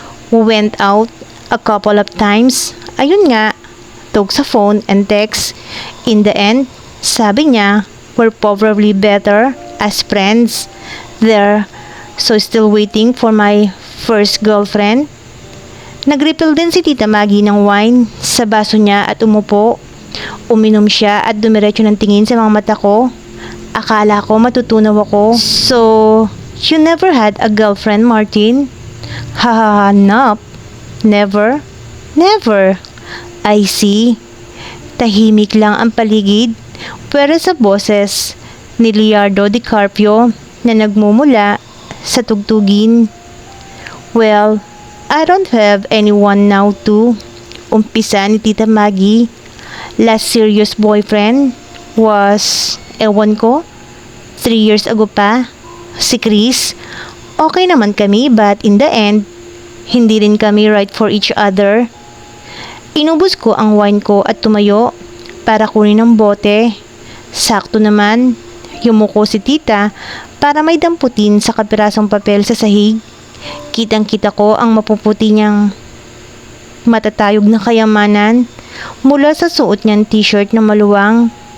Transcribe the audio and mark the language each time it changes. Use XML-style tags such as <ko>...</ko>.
<en>We went out a couple of times.</en> <tl>Ayun nga,</tl> <en>talk sa phone and text. In the end,</en> <tl>sabi niya,</tl> <en>we're probably better as friends. There, so still waiting for my first girlfriend.</en> <tl>Nag-refill din si Tita Maggie ng wine sa baso niya at umupo. Uminom siya at dumiretso ng tingin sa mga mata ko. Akala ko matutunaw ako.</tl> <en>So, you never had a girlfriend, Martin? Hahaha, nope. Never? Never. I see.</en> <tl>Tahimik lang ang paligid, pero sa boses ni Leonardo DiCaprio na nagmumula sa tugtugin.</tl> <en>Well, I don't have anyone now too.</en> <tl>Umpisa ni Tita Maggie.</tl> <en>Last serious boyfriend was,</en> <tl>ewan ko,</tl> <en>3 years ago pa. Si Chris, okay</en> <tl>naman kami</tl> <en>but in the end,</en> <tl>hindi rin kami</tl> <en>right for each other.</en> <tl>Inubos ko ang wine ko at tumayo para kunin ang bote. Sakto naman, yumuko si tita para may damputin sa kapirasong papel sa sahig. Kitang-kita ko ang mapuputi niyang matatayog na kayamanan mula sa suot niyang t-shirt na maluwang.</tl>